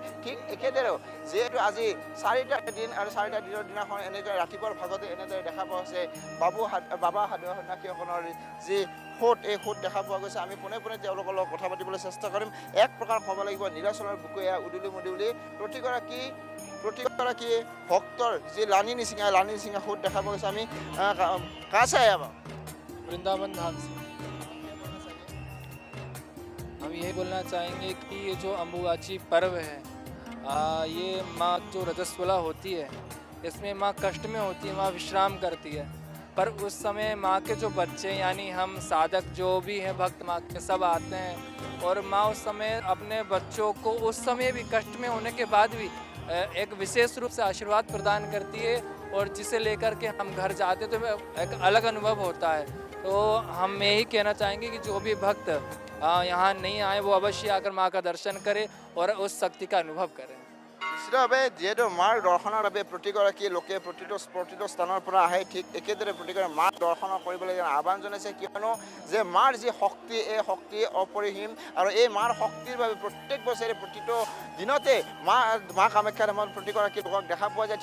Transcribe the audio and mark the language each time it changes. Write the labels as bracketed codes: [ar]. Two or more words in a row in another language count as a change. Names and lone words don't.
[as] ঠিক একেদৰেও যিহেতু আজি 4টা দিন আৰু 4টা দিনৰ দিনাখন এনেদৰে ৰাতিপুৱাৰ ভাগতে এনেদৰে দেখা পোৱা হৈছে বাবা সাধু সন্যাসীসকলৰ যি সোঁত এই সোঁত দেখা পোৱা গৈছে। আমি পোনে পোনে তেওঁলোকৰ লগত কথা পাতিবলৈ চেষ্টা কৰিম। এক প্ৰকাৰ ক'ব লাগিব নীলাচলৰ বুকুৰ এয়া উদুলি মুদুলি প্ৰতিগৰাকী ভক্তৰ যি লানি নিচিঙা সোঁত দেখা পোৱা গৈছে। [hi] আমি कहाँ से आया? वृंदावन धाम से। हम यही बोलना चाहेंगे कि ये जो अम्बुबाची पर्व है ये माँ जो रजस्वला होती है, इसमें माँ कष्ट में होती है, माँ विश्राम करती है। पर उस समय माँ के जो बच्चे यानी हम साधक जो भी हैं भक्त माँ के सब आते हैं और माँ उस समय अपने बच्चों को उस समय भी कष्ट में होने के बाद भी एक विशेष रूप से आशीर्वाद प्रदान करती है और जिसे लेकर के हम घर जाते तो एक अलग अनुभव होता है। तो हम यही कहना चाहेंगे कि जो भी भक्त यहाँ नहीं आए वो अवश्य आकर माँ का दर्शन करें और उस शक्ति का अनुभव करें। [as] নিশ্চিতভাৱে যিহেতু মাৰ দৰ্শনৰ বাবে প্ৰতিগৰাকী লোকে প্ৰতিটো স্থানৰ পৰা আহে, ঠিক একেদৰে প্ৰতিগৰাকী মাৰ দৰ্শন কৰিবলৈ আহ্বান জনাইছে, কিয়নো যে মাৰ যি শক্তি, এই শক্তি অপৰিসীম আৰু এই মাৰ শক্তিৰ বাবে প্ৰত্যেক বছৰে প্ৰতিটো দিনতে মা কামাখ্যাৰ নামত প্ৰতিগৰাকী লোকক দেখা পোৱা যায়।